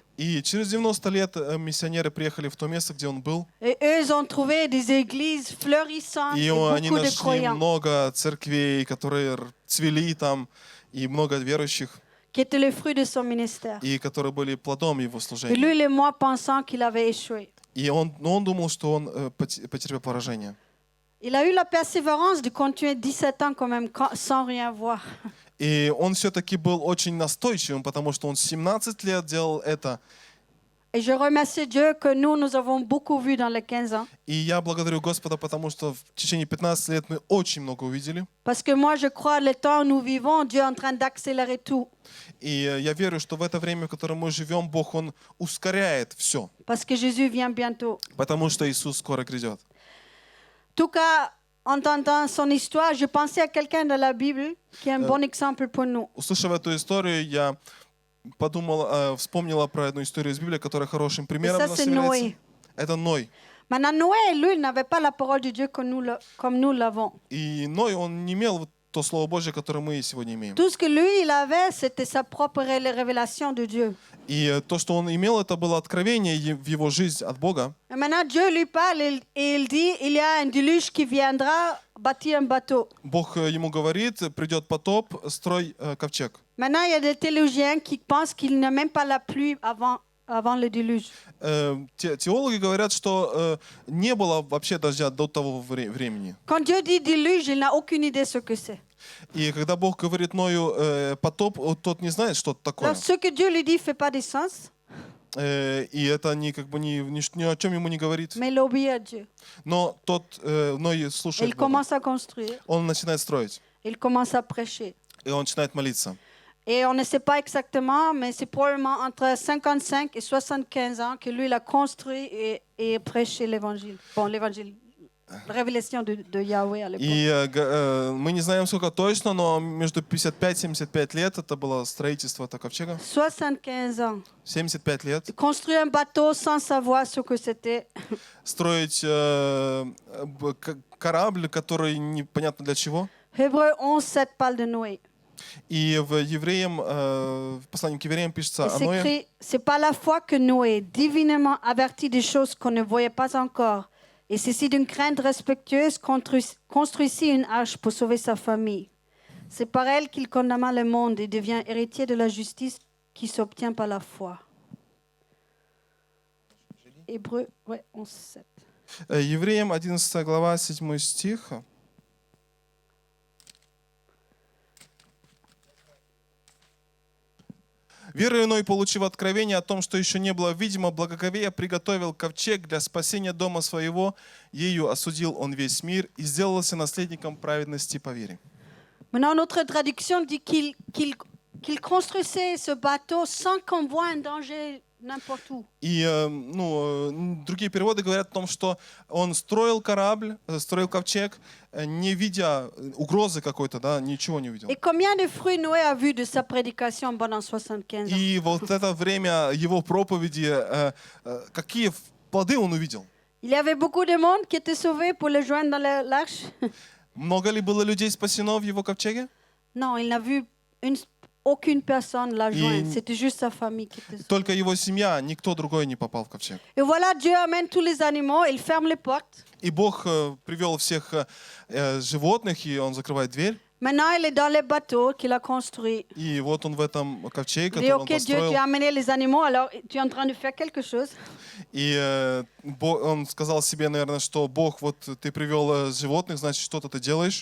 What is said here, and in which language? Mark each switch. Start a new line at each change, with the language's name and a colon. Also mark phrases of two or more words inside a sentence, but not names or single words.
Russian: И через 90 лет миссионеры приехали в то место, где он был,
French: Et eux, ils ont trouvé des églises fleurissantes
Russian: и
French: et
Russian: они
French: beaucoup de
Russian: нашли
French: croyants
Russian: много церквей, которые цвели там, и много верующих,
French: qui étaient le fruit de son ministère.
Russian: и которые были плодом его
French: Et
Russian: служения.
French: lui et moi pensant qu'il avait échoué.
Russian: И он думал, что он потерпел поражение.
French: Il a eu la persévérance de continuer 17 ans quand même sans rien voir.
Russian: И он все-таки был очень настойчивым, потому что он 17 лет делал это.
French: Et je remercie Dieu que nous avons beaucoup vu dans les 15 ans.
Russian: И я благодарю Господа, потому что в течение 15 лет мы очень много увидели.
French: Parce que moi, je crois, le temps où nous vivons, Dieu est en train d'accélérer tout.
Russian: И я верю, что в это время, в котором мы живем, Бог, Он ускоряет все,
French: Parce que Jésus vient bientôt.
Russian: потому что Иисус скоро грядет.
French: En tout cas, en entendant son histoire, je pensais à quelqu'un de la Bible qui est un bon exemple pour nous.
Russian: Услышав эту историю, я вспомнила про одну историю из Библии, которая хорошим примером
French: ça,
Russian: для нас
French: c'est
Russian: является.
French: Noé.
Russian: Это Ной.
French: Maintenant, Noé, lui, il n'avait pas la parole de Dieu comme nous l'avons.
Russian: И Ной, он не имел вот то Слово Божье, которое мы сегодня имеем.
French: Tout ce que lui, il avait, c'était sa propre révélation de Dieu.
Russian: И то, что он имел, это было откровение в его жизнь от Бога.
French: Et maintenant, Dieu lui parle et il dit, il y a un déluge qui viendra bâtir un bateau.
Russian: Бог ему говорит, придет потоп, строй ковчег.
French: Maintenant, il y a des théologiens qui pensent qu'il n'y a même pas la pluie avant le déluge.
Russian: Теологи говорят, что не было вообще дождя до того времени.
French: Quand Dieu dit déluge, il n'a aucune idée ce que c'est.
Russian: И когда Бог говорит Ною потоп, тот не знает, что это такое.
French: Alors, ce que Dieu lui dit ne fait pas de sens,
Russian: И это ни о чем ему не говорит.
French: mais il obéit à Dieu.
Russian: Но тот Ной
French: Il
Russian: слушает Бога.
French: commence à construire,
Russian: Он начинает строить.
French: il commence à prêcher.
Russian: И он начинает молиться.
French: Et on ne sait pas exactement, mais c'est probablement entre 55 et 75 ans que lui, il a construit et prêché l'évangile. Bon, l'évangile, la révélation de Yahweh à l'époque.
Russian: И мы не знаем, сколько точно, но между 55 и 75 лет это было строительство этого ковчега.
French: 75 ans.
Russian: 75 лет.
French: Construire un bateau sans savoir ce que c'était.
Russian: Строить корабль, который непонятно для чего.
French: Hébreu 11:7 parle de Noé.
Russian: И в Евреям, в послании к Евреям пишется
French: Et
Russian: о
French: c'est
Russian: Ное.
French: écrit, c'est par la foi que Noé, divinement averti des choses qu'on ne voyait pas encore, et ceci d'une crainte respectueuse, construisit une arche pour sauver sa famille. C'est par elle qu'il condamna le monde et devient héritier de la justice qui s'obtient par la foi. Hébreu, ouais, 11:7.
Russian: Евреям 11 глава, 7 стих. «Верою Ной, получив откровение о том, что еще не было видимо, благоговея приготовил ковчег для спасения дома своего, ею осудил он весь мир и сделался наследником праведности по вере».
French: Maintenant, notre traduction dit qu'il construisait ce bateau sans qu'on voit un danger n'importe où.
Russian: И другие переводы говорят о том, что он строил корабль, строил ковчег, не видя угрозы какой-то, да, ничего не увидел.
French: Et combien de fruits Noé a vu de sa prédication pendant 75 ans?
Russian: И вот это время его проповеди, какие плоды он увидел?
French: Il y avait beaucoup de monde qui était sauvé pour le joindre dans l'arche?
Russian: Много ли было людей спасено в его ковчеге?
French: Non, il n'a vu aucune personne la joindre. C'était juste sa famille qui était sauvée.
Russian: Только его семья, никто другой не попал в ковчег.
French: Et voilà, Dieu amène tous les animaux, il ferme les portes.
Russian: И Бог привел всех животных, и он закрывает дверь.
French: Maintenant, il est dans le bateau qu'il a construit.
Russian: И вот он в этом ковчеге,
French: Il dit,
Russian: который он
French: ok, Dieu,
Russian: построил.
French: tu as amené les animaux, alors tu es en train de faire quelque chose.
Russian: И он сказал себе, наверное, что Бог, вот ты привел животных, значит, что-то ты делаешь.